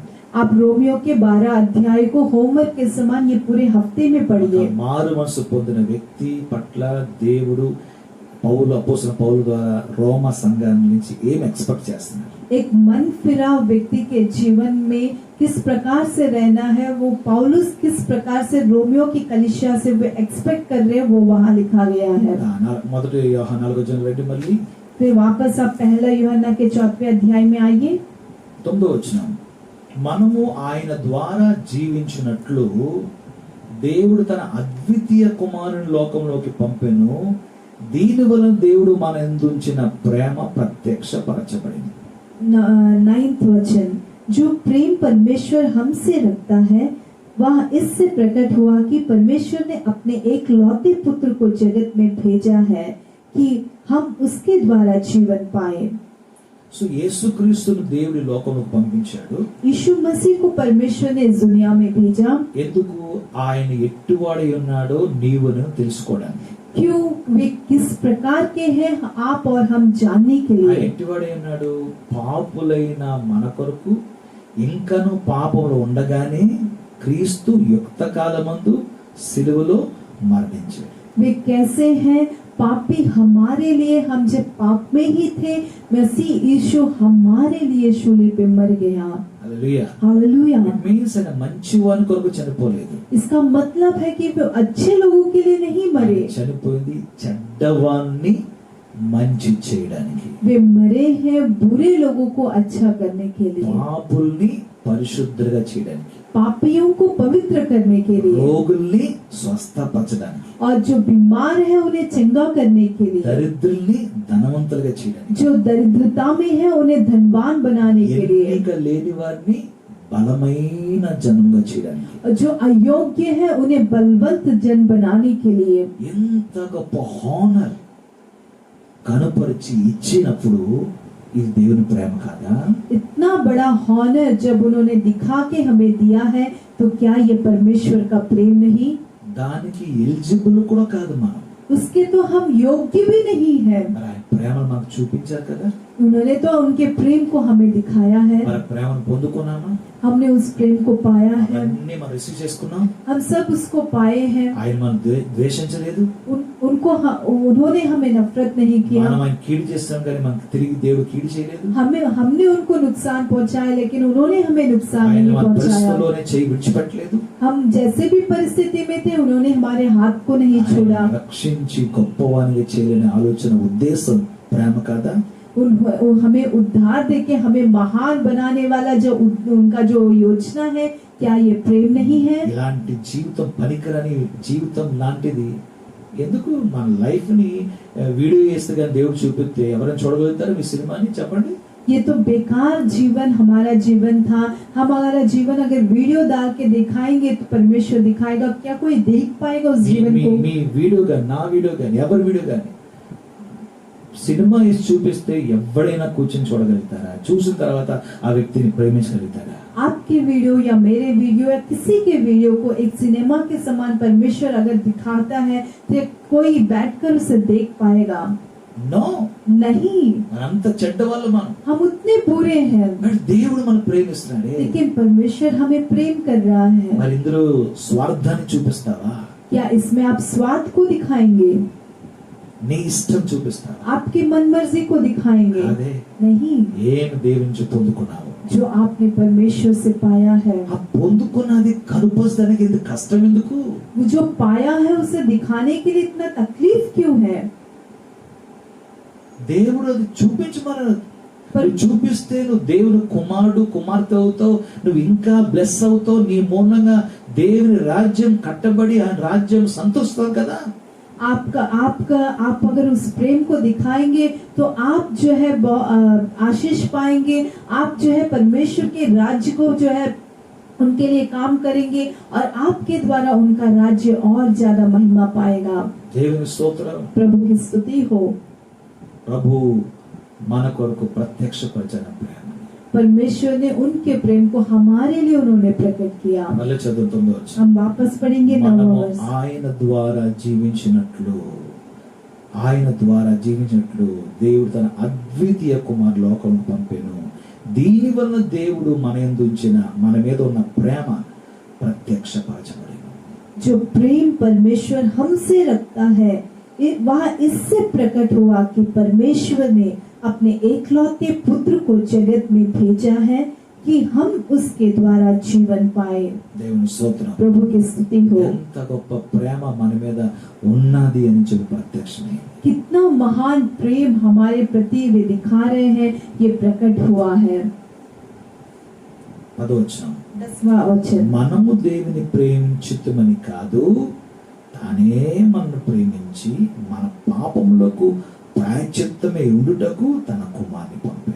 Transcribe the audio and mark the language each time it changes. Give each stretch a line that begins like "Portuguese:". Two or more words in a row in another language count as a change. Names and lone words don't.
Hindi: आप रोमियो के 12 अध्याय को होमवर्क के समान ये पूरे हफ्ते में पढ़िए।
Telugu: మారు మనసు పొందిన వ్యక్తి పట్ల దేవుడు అపోస్తలుడైన పౌలు ద్వారా రోమా సంఘం నుంచి ఏం ఎక్స్పెక్ట్ చేస్తున్నారు?
Hindi: एक मन फिरा व्यक्ति के जीवन में किस प्रकार से रहना है, वो पौलुस किस प्रकार से रोमियो की कलीसिया से वे एक्सपेक्ट कर रहे हैं, वो वहाँ लिखा गया है।
Telugu: మొదటి యోహాను 4:2 మళ్ళీ
Hindi: फिर वापस आप पहला यूहन्ना के 4वें अध्याय में आइए।
Telugu: 9వ వచనం, మనము ఆయన ద్వారా జీవించినట్లు దేవుడు తన అద్వితీయ కుమారుని లోకంలోకి పంపెను, దీని వలన దేవుడు మన యందుంచిన ప్రేమ ప్రత్యక్షపరచబడింది।
Hindi: 9th वचन, जो प्रेम परमेश्वर हमसे रखता है वह इससे प्रकट हुआ कि परमेश्वर ने अपने एक लौते पुत्र को जगत में भेजा है कि हम उसके द्वारा जीवन पाए।
Telugu: సో యేసుక్రీస్తును దేవుడి లోకంలోకి పంపించాడు।
Hindi: यीशु मसीह को परमेश्वर ने इस दुनिया में भेजा।
Telugu: ఎందుకు? ఆయన ఎట్టువాడై ఉన్నాడో నీవు నేను తెలుసుకోవడానికి।
Hindi: क्यों? वे किस प्रकार के हैं आप और हम जानने के
Telugu: ఆయన
Hindi: लिए।
Telugu: ఎట్టువాడై ఉన్నాడు? పాపులైన మన కొరకు ఇంకను పాపంలో ఉండగానే క్రీస్తు యుక్త కాలమందు సిలువలో మరణించాడు।
Hindi: वे कैसे हैं? पापी हमारे लिए, हम जब पाप में ही थे मसीह यीशु हमारे लिए शूली पे मर गया।
Telugu: హల్లెలూయా।
Hindi: हालेलुया।
English: it means
Telugu: ఆయన మంచివాని కొరకు చనిపోలేదు,
Hindi: इसका मतलब है कि वे अच्छे लोगों के लिए नहीं मरे,
Telugu: చనిపోయింది చెడ్డవాన్ని మంచి చేయడానికి,
Hindi: वे मरे हैं बुरे लोगों को अच्छा करने के लिए,
Telugu: పాపుల్ని పరిశుద్ధంగా చేయడానికి,
Hindi: पापियों को पवित्र करने के लिए,
Telugu: రోగుల్ని స్వస్థపరచడానికి,
Hindi: और जो बीमार है उन्हें चंगा करने के लिए,
Telugu: దరిద్రుల్ని ధనవంతులుగా చేయడానికి,
Hindi: जो दरिद्रता में है उन्हें धनवान बनाने के लिए,
Telugu: ఎన్నిక లేని వారిని బలమైన జనంగా చేయడానికి।
Hindi: और जो अयोग्य है उन्हें बलवंत जन बनाने के लिए।
Telugu: ఎంత గొప్ప హానర్ కనపరిచి ఇచ్చినప్పుడు ఇది దేవుని ప్రేమ కాదా?
Hindi: इतना बड़ा हॉनर जब उन्होंने दिखा के हमें दिया है तो क्या ये परमेश्वर का प्रेम नहीं?
Telugu: దానికి ఎలిజిబుల్ కూడా కాదు మనం,
Hindi: उसके तो हम योग्य भी नहीं है।
Telugu: మరి ఆయన ప్రేమను మనకు చూపించారు కదా,
Hindi: उन्होंने तो उनके प्रेम को हमें दिखाया है,
Telugu: మరి ప్రేమను పొందుకున్నామా?
Hindi: हमने उस प्रेम को पाया है,
Telugu: అవన్నీ మనం రిసీవ్ చేసుకున్నాం।
Hindi: हम सब उसको पाए हैं।
Telugu: ఆయన మనం ద్వేషించలేదు,
Hindi: उन्होंने हमें नफरत नहीं किया,
Telugu: మనం ఆయన కీడు చేస్తాం కానీ మనకు తిరిగి దేవుడు కీడు చేయలేదు।
Hindi: हमने उनको नुकसान पहुंचाया लेकिन उन्होंने हमें नुकसान
Telugu: ఆయన
Hindi: नहीं
Telugu: మన
Hindi: पहुंचाया।
Telugu: పరిస్థితుల్లోనే చేయి విడిచిపెట్టలేదు,
Hindi: हम जैसे भी परिस्थिति में थे उन्होंने हमारे हाथ को नहीं छोड़ा।
Telugu: ఆయన రక్షించి గొప్పవానిగా చేయాలనే ఆలోచన ఉద్దేశం ప్రేమ కాదా?
Hindi: हमें उद्धार देके हमें महान बनाने वाला जो उनका जो योजना है, क्या ये प्रेम नहीं है?
Telugu: ఇలాంటి జీవితం పనికిరాని జీవితం లాంటిది ఎందుకు? మన లైఫ్ ని వీడియో చేస్తే కానీ దేవుడు చూపిస్తే ఎవరైనా చూడగలుగుతారు మీ సినిమాని? చెప్పండి।
Hindi: ये तो बेकार जीवन हमारा जीवन था। हमारा जीवन अगर वीडियो डाल के दिखाएंगे तो परमेश्वर दिखाएगा, क्या कोई देख पाएगा उस जीवन को?
Telugu: మీ వీడియో కానీ నా వీడియో కానీ ఎవరి వీడియో కానీ సినిమా వేసి చూపిస్తే ఎవడైనా కూర్చొని చూడగలుగుతారా? చూసిన తర్వాత ఆ వ్యక్తిని ప్రేమించగలుగుతారా?
Hindi: आपके वीडियो या मेरे वीडियो या किसी के वीडियो को एक सिनेमा के समान परमेश्वर अगर दिखाता है तो कोई बैठकर उसे देख पाएगा?
Telugu: నో,
Hindi: नहीं।
Telugu: మనంత చెడ్డవాళ్ళు మనం,
Hindi: हम उतने बुरे हैं
Telugu: మరి దేవుడు మనం ప్రేమిస్తున్నాడే।
Hindi: लेकिन परमेश्वर हमें प्रेम कर रहा है।
Telugu: మరి ఇందులో స్వార్థాన్ని చూపిస్తావా?
Hindi: क्या इसमें आप स्वार्थ को दिखाएंगे?
Telugu: నీ ఇష్టం చూపిస్తావా?
Hindi: आपकी मन मर्जी को दिखाएंगे?
Telugu: అదే
Hindi: नहीं।
Telugu: ఏం దేవుని నుంచి పొందుకున్నావు?
Hindi: जो आपने परमेश्वर से पाया है,
Telugu: ఆ పొందుకున్నది కనుపరచడానికి ఇంత కష్టం ఎందుకు?
Hindi: वो जो पाया है उसे दिखाने के लिए इतना तकलीफ क्यों है?
Telugu: దేవుడు అది చూపించమన్నాడు, నువ్వు చూపిస్తే నువ్వు దేవుని కుమారుడు కుమార్తె అవుతావు, నువ్వు ఇంకా బ్లెస్ అవుతావు, నీ మూలంగా దేవుని రాజ్యం కట్టబడి ఆ రాజ్యం సంతోషిస్తావు కదా।
Hindi: आप अगर उस प्रेम को दिखाएंगे तो आप जो है आशीष पाएंगे, आप जो है परमेश्वर के राज्य को जो है उनके लिए काम करेंगे और आपके द्वारा उनका राज्य और ज्यादा महिमा पाएगा।
Telugu: దేవుని స్తోత్రం।
Hindi: प्रभु की स्तुति हो।
Telugu: ప్రభు మన కొరకు ప్రత్యక్షపరిచిన ప్రేమ,
Hindi: परमेश्वर ने उनके प्रेम को हमारे लिए उन्होंने प्रकट किया।
Telugu: మళ్ళీ చదువుతుందో వచ్చి
Hindi: हम वापस पढ़ेंगे
Telugu: మనము
Hindi: 9वां वर्ष।
Telugu: ఆయన ద్వారా జీవించినట్లు దేవుడు తన అద్వితీయ కుమారు లోకం పంపెను, దీని వలన దేవుడు మన యందు ఉంచిన మన మీద ఉన్న ప్రేమ ప్రత్యక్షపరచబడెను।
Hindi: जो प्रेम परमेश्वर हमसे रखता है वहाँ इससे प्रकट हुआ कि परमेश्वर ने अपने एकलौते पुत्र को जगत में भेजा है कि हम उसके द्वारा जीवन पाए।
Telugu: దేవుని స్తోత్రం.
Hindi: प्रभु की स्तुति हो।
Telugu: ఎంత గొప్ప ప్రేమ మన మీద ఉన్నది అని చెప్పి ప్రత్యక్షమైంది.
Hindi: कितना महान प्रेम हमारे प्रति वे दिखा रहे हैं, ये प्रकट हुआ है।
Telugu: 10వ వచనం.
Hindi: 10वां वचन,
Telugu: మనము దేవుని ప్రేమించుతమని కాదు, తానే మనను ప్రేమించి మన పాపములకు ప్రాయశ్చిత్తమై ఉండుటకు తన కుమారుని పంపాడు.